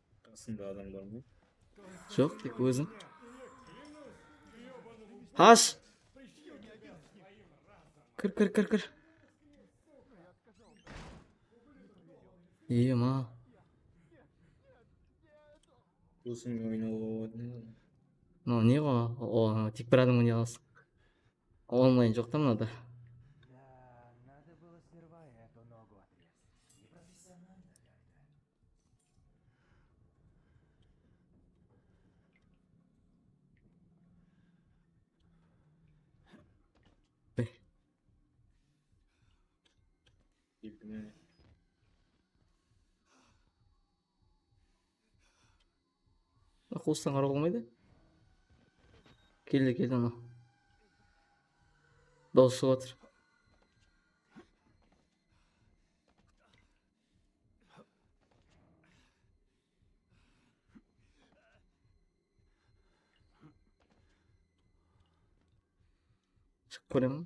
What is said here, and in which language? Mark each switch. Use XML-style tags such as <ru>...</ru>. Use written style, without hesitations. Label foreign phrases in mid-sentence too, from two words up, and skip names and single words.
<tr>Aslında adamlar mı?</tr> <kk>Жоқ, тек өзің. Қаш! Кір. Ема. Досың ойнап Мынау не ғой? Тек бір адам ойнай аласың. Онлайн жоқ та мынада.</kk> <ru>Да, надо было сперва эту ногу отрезать. Непрофессионально как-то.</ru> <tr>İbne.</tr> <kk>Қуыстан қарауға болмайды? Келді анау. Дауыс шығып жатыр. Шығып көремін.</kk>